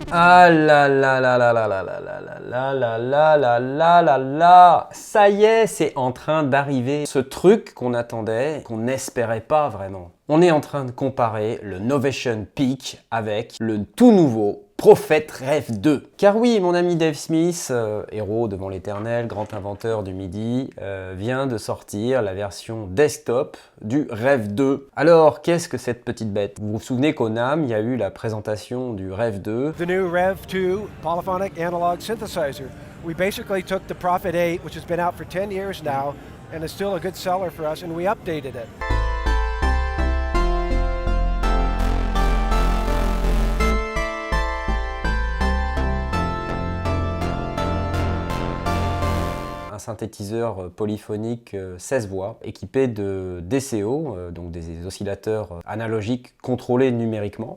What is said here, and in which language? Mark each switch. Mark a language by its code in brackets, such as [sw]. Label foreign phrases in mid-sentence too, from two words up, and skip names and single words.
[fr] Ah là là là là là là là là là là là là là là là. Ça y est, c'est en train d'arriver. Ce truc qu'on attendait, qu'on n'espérait pas vraiment. On est en train de comparer le Novation Peak avec le tout nouveau Prophète REV-2. Car oui, mon ami Dave Smith, héros devant l'éternel, grand inventeur du MIDI, vient de sortir la version desktop du REV-2. Alors, qu'est-ce que cette petite bête? Vous vous souvenez qu'au NAMM, il y a eu la présentation du REV-2. [en] The new REV-2 polyphonic analog synthesizer. We basically took the Prophet 8, which has been out for 10 years now, and is still a good seller for us, and we updated it. [fr] Synthétiseur polyphonique 16 voix, équipé de DCO, donc des oscillateurs analogiques contrôlés numériquement.